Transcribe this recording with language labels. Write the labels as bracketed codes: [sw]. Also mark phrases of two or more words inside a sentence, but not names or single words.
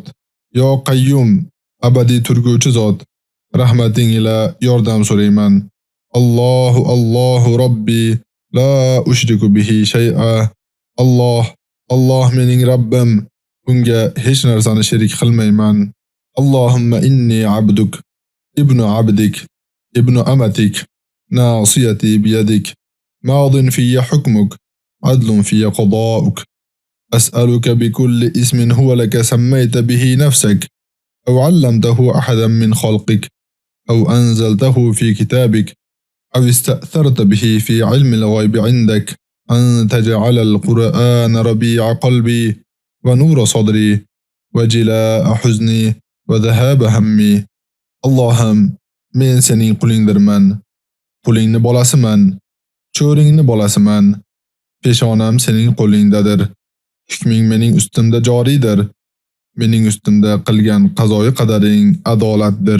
[ar] يا قيوم, [uz] abadiy turguvchi zot. Rahmating ila yordam so'rayman. [ar] الله ربي لا أشرك به شيئا. [uz] Alloh mening Rabbim, unga hech narsani sherik qilmayman. [ar] اللهم إني عبدك ابن عبدك ابن أمتك ناصيتي بيدك ماض في حكمك عدل في قضاؤك. أسألك بكل اسم هو لك سميت به نفسك أو علمته أحدا من خلقك أو أنزلته في كتابك أو استأثرت به في علم الغيب عندك أن تجعل القرآن ربيع قلبي ونور صدري وجلاء حزني وذهاب همي. [uz] Allohim, men sening qulingdirman. Qulingni bolasiman. Cho'ringni bolasiman. Peshonam sening qo'lingdadir. Hukming mening ustimda joridir. Mening ustimda qilgan qazoyi qadaring adolatdir.